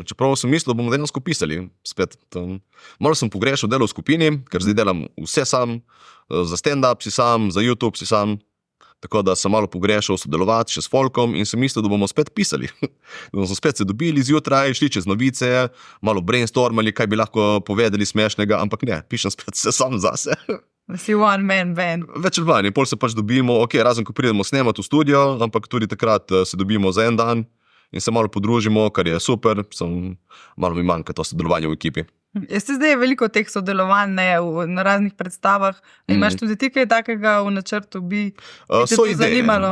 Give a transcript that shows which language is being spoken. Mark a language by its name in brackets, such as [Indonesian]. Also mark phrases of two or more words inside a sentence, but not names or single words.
[Slovenian] Čeprav sem mislil, da bomo dejansko pisali. Spet, malo sem pogrešal delo v skupini, ker zdaj delam vse sam, za stand-up si sam, za YouTube si sam. Tako da sem malo pogrešal sodelovati še s folkom in sem mislil, da bomo spet pisali. Da bomo spet se dobili zjutraj, šli čez novice, malo brainstormali, kaj bi lahko povedali smešnega, ampak ne, pišem spet vse sam zase. Si [English] one man band. [Slovenian] Več ali manj, pol se pač dobimo, razen ko pridemo snemati v studio, ampak tudi takrat se dobimo za en dan in se malo podružimo, kar je super, malo mi manjka to sodelovanje v ekipi. Ste zdaj veliko teh sodelovanj na raznih predstavah, imaš tudi ti kaj takega v načrtu, bi te to zanimalo?